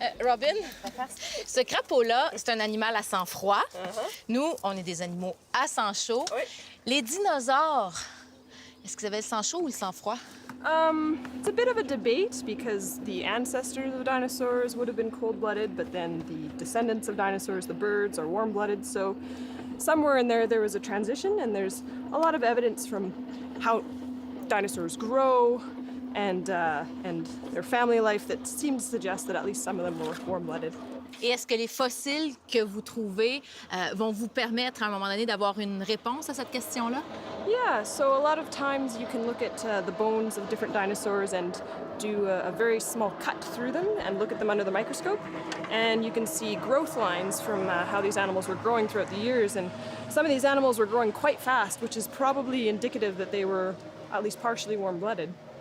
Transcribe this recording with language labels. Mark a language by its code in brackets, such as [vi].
[fr] Robin, ce crapaud-là, c'est un animal à sang froid. Nous, on est des animaux à sang chaud. Les dinosaures, est-ce qu'ils avaient le sang chaud ou le sang froid? [en] It's a bit of a debate because the ancestors of dinosaurs would have been cold-blooded, but then the descendants of dinosaurs, the birds, are warm-blooded. So somewhere in there was a transition, and there's a lot of evidence from how dinosaurs grow and their family life that seems to suggest that at least some of them were warm-blooded. [fr] Et est-ce que les fossiles que vous trouvez vont vous permettre à un moment donné d'avoir une réponse à cette question-là? [en] Yeah, so a lot of times you can look at the bones of different dinosaurs and do a very small cut through them and look at them under the microscope. And you can see growth lines from how these animals were growing throughout the years. And some of these animals were growing quite fast, which is probably indicative that they were at least partially warm-blooded.